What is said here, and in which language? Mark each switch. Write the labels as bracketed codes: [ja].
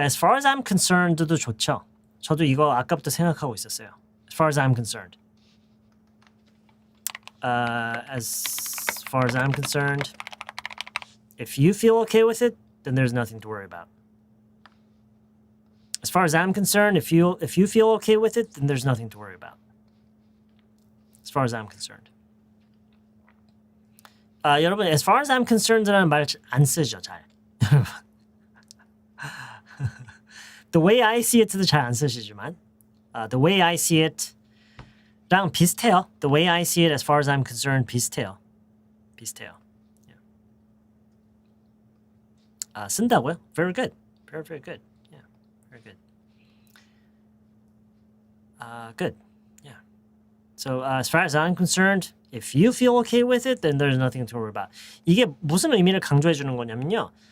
[en] As far as I'm concerned도 좋죠. [ko] 저도 이거 아까부터 생각하고 있었어요. [en] As far as I'm concerned. As far as I'm concerned, if you feel okay with it, then there's nothing to worry about. As far as I'm concerned, if you feel okay with it, then there's nothing to worry about. As far as I'm concerned. [ko] 여러분, [en] as far as I'm concerned [ko] 라는 말 안 쓰죠, 잘. [en] The way I see it [ko] 도 잘 안 쓰시지만 [en] the way I see it [ko] 랑 비슷해요. [en] The way I see it as far as I'm concerned [ko] 비슷해요. [en] Yeah. [ko] 쓴다고요? [en] Very good. Very, very good. Yeah. Very good. Good. Yeah. So as far as I'm concerned, if you feel okay with it, then there's nothing to worry about. [ko] 이게 무슨 의미를 강조해 주는 거냐면요.